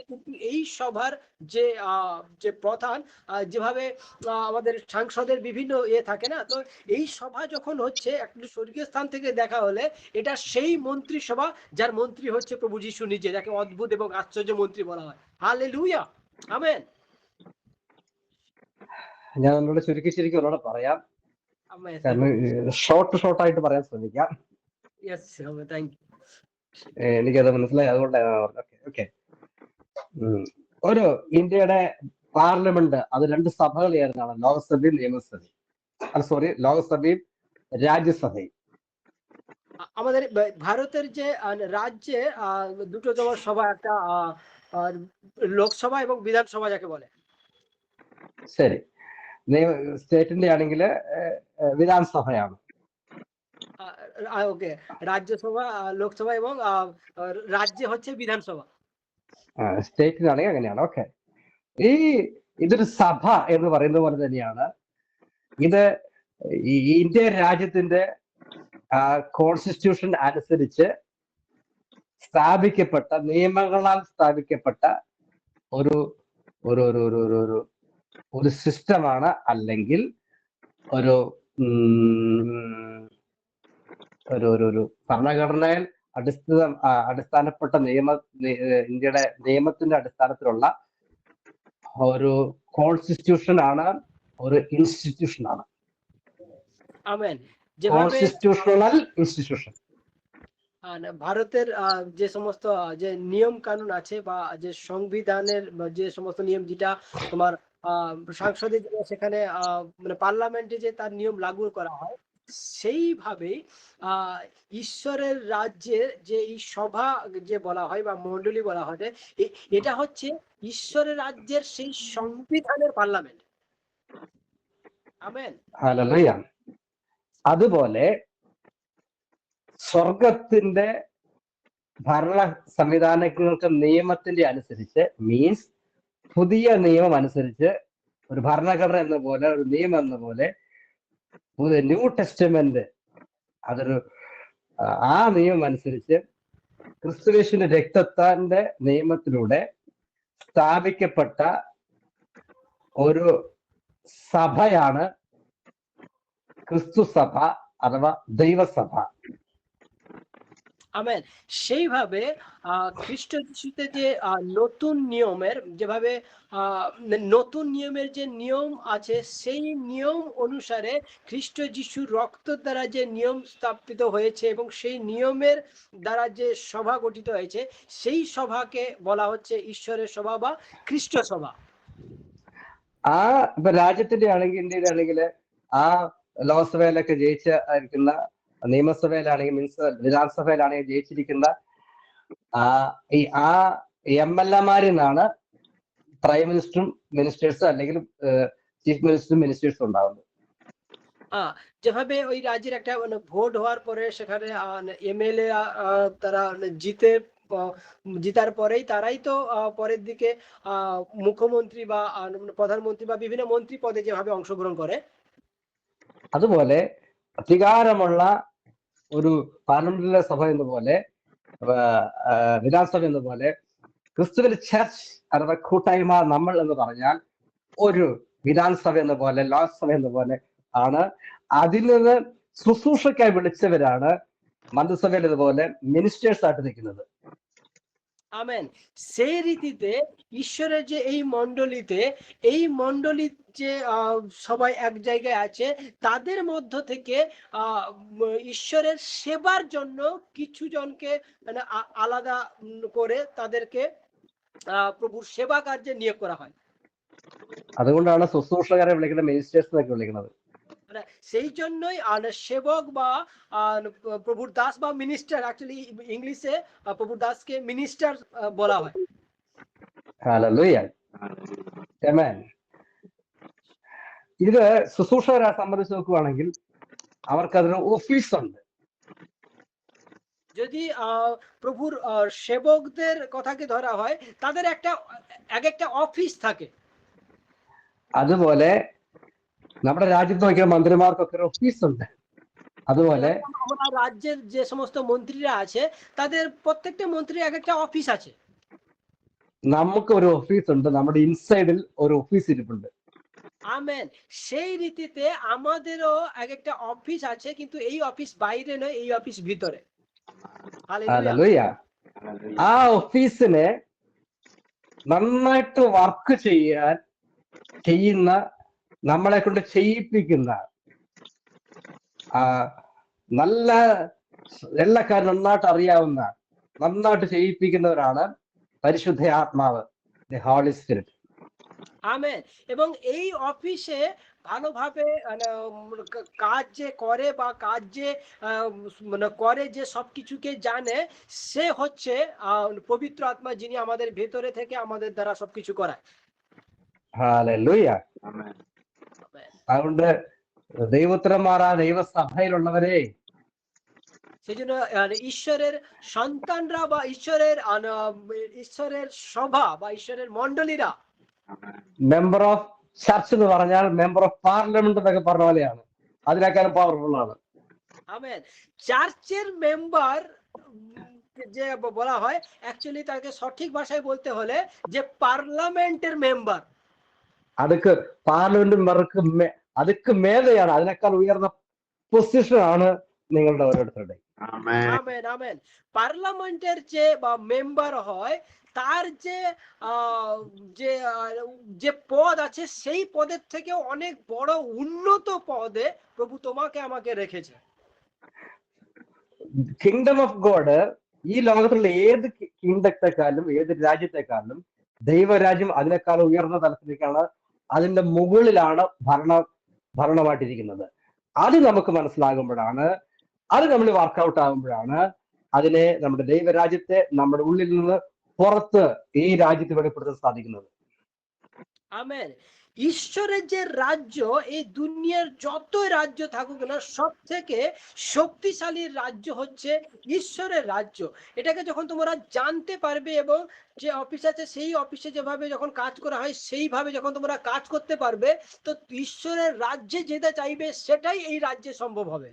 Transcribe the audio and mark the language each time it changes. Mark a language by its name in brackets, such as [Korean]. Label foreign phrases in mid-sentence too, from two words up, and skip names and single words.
[Bangla] কিন্তু এই সভার যে যে প্রধান, যেভাবে আমাদের সাংসদের বিভিন্ন থাকে না, তো এই সভা যখন হচ্ছে একটা স্বর্গীয় স্থান থেকে দেখা হলে এটা সেই মন্ত্রিসভা যার মন্ত্রী হচ্ছে প্রভু যীশু নিজে, যাকে অদ্ভুত এবং আশ্চর্য মন্ত্রী বলা হয়। হালেলুয়া, আমেন। [Malayalam] ഞാൻ ഒന്നുകൂടെ ചുരുക്കി ശരിക്കും ഒന്നുകൂടെ പറയാം, ആമേൻ. കാരണം ഷോർട്ടായിട്ട് പറയാൻ ശ്രമിക്കാം. [English] yes, amen, thank you. [Malayalam] എനിക്കത് മനസ്സിലായി, അതുകൊണ്ടാണ്. ഓക്കെ. ഒരു ഇന്ത്യയുടെ പാർലമെന്റ് അത് രണ്ട് സഭകൾ ചേർന്നാണ്, ലോകസഭയും നിയമസഭയും, [Bangla] লোকসভাയും রাজ্যসভাയും। আমাদের ভারতের যে রাজ্যে দুটো তোমার সভা, একটা লোকসভা এবং বিধানসভা যাকে বলে। [Malayalam] ശരി, സ്റ്റേറ്റിന്റെ ആണെങ്കിൽ വിധാനസഭയാണ്। [Bangla] ওকে, রাজ্যসভা, লোকসভা এবং রাজ্যে হচ্ছে বিধানসভা। [Malayalam] സ്റ്റേറ്റിനാണെങ്കിൽ അങ്ങനെയാണ്. ഓക്കെ, ഇതൊരു സഭ എന്ന് പറയുന്ന പോലെ തന്നെയാണ് ഇത്. ഈ ഇന്ത്യ രാജ്യത്തിന്റെ കോൺസ്റ്റിറ്റ്യൂഷൻ അനുസരിച്ച് സ്ഥാപിക്കപ്പെട്ട, നിയമങ്ങളാൽ സ്ഥാപിക്കപ്പെട്ട ഒരു ഒരു ഒരു ഒരു ഒരു ഒരു സിസ്റ്റമാണ്, അല്ലെങ്കിൽ ഒരു ഒരു ഒരു ഭരണഘടനയിൽ അടിസ്ഥാനപ്പെട്ട ഇന്ത്യയുടെ നിയമത്തിന്റെ അടിസ്ഥാനത്തിലുള്ള ഒരു കോൺസ്റ്റിറ്റ്യൂഷൻ ആണ്, ഒരു ഇൻസ്റ്റിറ്റ്യൂഷൻ ആണ്. [Bangla] আমেন। [English] constitutional institution. [Bangla] ভারতের যে সমস্ত যে নিয়ম কানুন আছে, বা যে সংবিধানের যে সমস্ত নিয়ম, যেটা তোমার সংসদে সেখানে মানে পার্লামেন্টে যে তার নিয়ম লাগু করা হয়, সেইভাবেই ঈশ্বরের রাজ্যের যে এই সভা যে বলা হয় বা মন্ডলী বলা হয়, এটা হচ্ছে ঈশ্বরের রাজ্যের সেই সংবিধানের পার্লামেন্ট। আমেন। [Malayalam] ഹല്ലേലൂയ. അതുപോലെ സ്വർഗത്തിന്റെ ഭരണ സംവിധാനങ്ങൾക്ക് നിയമത്തിന്റെ അനുസരിച്ച്, മീൻസ് പുതിയ നിയമം അനുസരിച്ച്, ഒരു ഭരണഘടന എന്ന പോലെ, ഒരു നിയമം എന്ന പോലെ ന്യൂ ടെസ്റ്റമെന്റ്, അതൊരു ആ നിയമം അനുസരിച്ച് ക്രിസ്തുയേശുവിന്റെ രക്തത്തിന്റെ നിയമത്തിലൂടെ സ്ഥാപിക്കപ്പെട്ട ഒരു സഭയാണ് ക്രിസ്തു സഭ അഥവാ দৈবসভা। [Bangla] আমেন। সেইভাবে খ্রিস্ট যিশুতে যে নতুন নিয়মের, যেভাবে নতুন নিয়মের যে নিয়ম আছে, সেই নিয়ম অনুসারে খ্রিস্ট যিশুর রক্ত দ্বারা যে নিয়ম স্থাপিত হয়েছে এবং সেই নিয়মের দ্বারা যে সভা গঠিত হয়েছে, সেই সভাকে বলা হচ্ছে ঈশ্বরের সভা বা খ্রিস্ট সভা। [Malayalam] ഇപ്പൊ രാജ്യത്തിന്റെ ആണെങ്കിൽ, ഇന്ത്യയുടെ ആണെങ്കിൽ, ആ ലോക്സഭയിലൊക്കെ ജയിച്ചിരിക്കുന്ന, നിയമസഭയിലാണെങ്കിൽ, മീൻസ് വിധാനസഭയിലാണെങ്കിൽ ജയിച്ചിരിക്കുന്ന ആ എംഎൽഎമാരിൽ നിന്നാണ് [English] prime ministerum [Malayalam] മിനിസ്റ്റേഴ്സും അല്ലെങ്കിൽ [English] chief minister ministers [Malayalam] ഉണ്ടാവുന്നത്। [Bangla] যেভাবে ওই রাজ্যের একটা ভোট হওয়ার পরে সেখানে এমএলএ তারা জিতার পরেই তারাই তো পরের দিকে মুখ্যমন্ত্রী বা প্রধানমন্ত্রী বা বিভিন্ন মন্ত্রী পদে যেভাবে অংশগ্রহণ করে, [Malayalam] അതുപോലെ അധികാരമുള്ള ഒരു പാർലമെന്റിലെ സഭ എന്ന പോലെ, വിധാനസഭ എന്ന പോലെ, ക്രിസ്തുവിന്റെ ചർച്ച് അഥവാ കൂട്ടായ്മ നമ്മൾ എന്ന് പറഞ്ഞാൽ ഒരു വിധാനസഭ എന്ന പോലെ, ലോക്സഭ എന്ന പോലെ ആണ്. അതിൽ നിന്ന് ശുശ്രൂഷയ്ക്കായി വിളിച്ചവരാണ് മന്ത്രിസഭയിൽ ഇതുപോലെ മിനിസ്റ്റേഴ്സ് ആയിട്ട് നിൽക്കുന്നത്। [Bangla] আমেন। সেই রীতিতে ঈশ্বরের যে এই মণ্ডলীতে, এই মণ্ডলীর যে সবাই এক জায়গায় আছে, তাদের মধ্য থেকে ঈশ্বরের সেবার জন্য কিছু জনকে মানে আলাদা করে তাদেরকে প্রভুর সেবা কার্যে নিয়োগ করা হয়। [Malayalam] അതുകൊണ്ടാണ് ശുശ്രൂഷകരെ വിളിക്കുന്നത് മിനിസ്റ്റേഴ്സ് എന്നൊക്കെ വിളിക്കുന്നത്। [Bangla] সেই জন্যই সেবক বা প্রভুর দাস বা মিনিস্টার, অ্যাকচুয়ালি ইংলিশে প্রভুর দাসকে মিনিস্টার বলা হয়। [Malayalam] ഹല്ലേലൂയ, ആമേൻ. ഇത് ശുശ്രൂഷകരെ സംബന്ധിച്ച് നോക്കുകയാണെങ്കിൽ അവർക്ക് അതിന് ഓഫീസ് ഉണ്ട്। [Bangla] যদি প্রভুর সেবকদের কথাকে ধরা হয়, তাদের এক একটা অফিস থাকে। [Malayalam] അതുപോലെ നമ്മുടെ രാജ്യത്ത് നോക്കിയാൽ മന്ത്രിമാർക്കൊക്കെ ഒരു ഓഫീസ് ഉണ്ട്. അതുപോലെ [Bangla] আমার রাজ্যের যে সমস্ত মন্ত্রীরা আছে তাদের প্রত্যেকটা মন্ত্রীর এক একটা অফিস আছে। [Malayalam] നമുക്ക് ഒരു ഓഫീസ് ഉണ്ട്, നമ്മുടെ ഇൻസൈഡിൽ ഒരു ഓഫീസ് ഇരിപ്പുണ്ട്. [Bangla] আমেন। সেই রীতিতে আমাদেরও এক একটা অফিস আছে, কিন্তু এই অফিস বাইরে নয়, এই অফিস ভিতরে। হালেলুয়া। [Malayalam] ഹല്ലേലൂയ. ആ ഓഫീസിനെ നന്നായിട്ട് വർക്ക് ചെയ്യുന്ന, നമ്മളെ കൊണ്ട് ചെയ്യിപ്പിക്കുന്ന, നല്ല എല്ലാ കാര്യം നന്നായിട്ട് അറിയാവുന്ന, നന്നായിട്ട് ചെയ്യിപ്പിക്കുന്നവരാണ് പരിശുദ്ധ ആത്മാവ്, [English] the Holy Spirit. [Bangla] আমেন। এবং এই অফিসে ভালোভাবে কাজ যে করে বা কাজ যে করে, যে সবকিছুকে জানে, সে হচ্ছে পবিত্র আত্মা, যিনি আমাদের ভেতরে থেকে আমাদের দ্বারা সবকিছু করায়। [Malayalam] ഹല്ലേലൂയ. [English] Amen. [Malayalam] അതുകൊണ്ട് ദൈവോത്തരന്മാരാ ദൈവസഭയിലുള്ളവരെ, [Bangla] সেই জন্য ঈশ্বরের সন্তানরা বা ঈশ্বরের সভা বা ঈশ্বরের মণ্ডলীরা, [English] member of church [Malayalam] എന്ന് പറഞ്ഞാൽ [English] member of parliament [Malayalam] എന്നൊക്കെ പറഞ്ഞ പോലെയാണ്, അതിനേക്കാളും പവർഫുൾ ആണ്. [Bangla] আমেন। চার্চের মেম্বার যে বলা হয়, অ্যাকচুয়ালি তাকে সঠিক ভাষায় বলতে হলে যে পার্লামেন্টের মেম্বার, [Malayalam] അതൊക്കെ പാർലമെന്റ് മെമ്പർക്ക് അതൊക്കെ മേലെയാണ്, അതിനേക്കാൾ ഉയർന്ന പൊസിഷനാണ് നിങ്ങളുടെ ഓരോരുത്തരുടെയും. [English] Amen. [Bangla] আমেন আমেন। পার্লামেন্টের যে বা মেম্বার হয়, তার যে যে পদ আছে, সেই পদের থেকে অনেক বড় উন্নত পদে প্রভু তোমাকে আমাকে রেখেছে। [English] Kingdom of God [Malayalam] ഈ ലോകത്തുള്ള ഏത് കിങ്ഡത്തെക്കാളും ഏത് രാജ്യത്തെക്കാളും ദൈവരാജ്യം അതിനേക്കാൾ ഉയർന്ന തലത്തിലേക്കാണ്, അതിന്റെ മുകളിലാണ് ഭരണമായിട്ടിരിക്കുന്നത്. അത് നമുക്ക് മനസ്സിലാകുമ്പോഴാണ്, അത് നമ്മൾ വർക്കൗട്ട് ആകുമ്പോഴാണ് അതിനെ, നമ്മുടെ ദൈവരാജ്യത്തെ നമ്മുടെ ഉള്ളിൽ നിന്ന് പുറത്ത് ഈ രാജ്യത്ത് വെളിപ്പെടുത്താൻ സാധിക്കുന്നത്. [Bangla] আমেন। ঈশ্বরের যে রাজ্য, এই দুনিয়ার যত রাজ্য থাকুক না, সব থেকে শক্তিশালী রাজ্য হচ্ছে ঈশ্বরের রাজ্য। এটাকে যখন তোমরা জানতে পারবে এবং যে অফিস আছে সেই অফিসে যেভাবে যখন কাজ করা হয় সেইভাবে যখন তোমরা কাজ করতে পারবে, তো ঈশ্বরের রাজ্যে যেতে চাইবে, সেটাই এই রাজ্যে সম্ভব হবে।